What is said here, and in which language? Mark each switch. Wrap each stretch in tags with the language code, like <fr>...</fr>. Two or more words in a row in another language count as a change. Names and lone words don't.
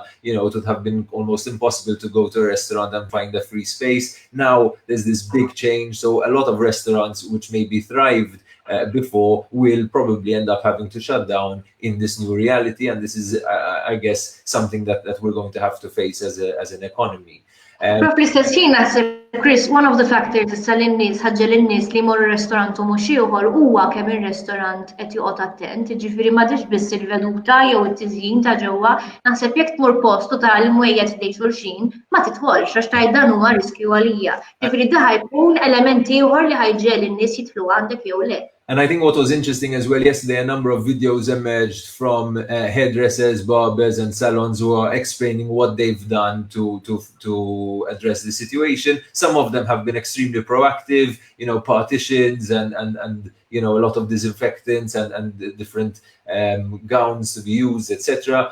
<en>It would have been almost impossible to go to a restaurant and find a free space. Now there's this big change. So a lot of restaurants which maybe thrived before will probably end up having to shut down in this new reality. And this is, I guess, something that we're going to have to face as an economy.</en> <mt>Però fl-istess ħin naħseb Chris,</mt> <en>one of the factors</en> <mt>issa lin-nies ħaġġel in-nies li jmorru ristorant u mhux ieħor huwa kemm ir-ristorant qed joqgħod attent, jiġifieri m'għadix biss il-veduta jew it-tiżjin ta' ġewwa, naħseb jekk tmur post u tara l-mwejjed ħdejn xulxin, ma tidħolx għax tgħid dan huwa riskju għalija. Jiġifieri da ħajkun element ieħor li ħajġel in-nies jidħlu għandek jew le.</mt> <en>And I think what was interesting as well yesterday, a number of videos emerged from hairdressers, barbers, and salons who are explaining what they've done to address the situation. Some of them have been extremely proactive, partitions and a lot of disinfectants and different gowns to be used, etc.</en>